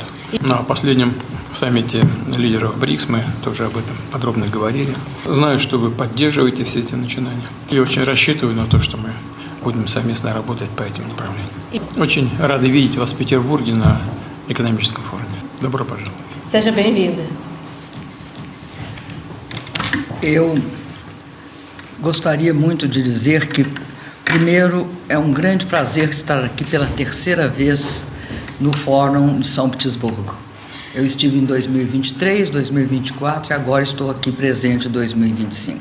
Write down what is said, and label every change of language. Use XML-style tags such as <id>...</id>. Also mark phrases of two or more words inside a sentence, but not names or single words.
<ru>На последнем саммите лидеров БРИКС мы тоже об этом подробно говорили. Знаю, что вы поддерживаете все эти начинания. И очень рассчитываю на то, что мы будем совместно работать по этим направлениям. Очень рады видеть вас в Петербурге на экономическом форуме. Добро пожаловать.</ru> <pt>Seja bem-vinda. Eu gostaria muito de dizer que, primeiro, é um grande prazer estar aqui pela terceira vez no Fórum de São Petersburgo. Eu estive em 2023, 2024 e agora estou aqui presente em 2025.</pt>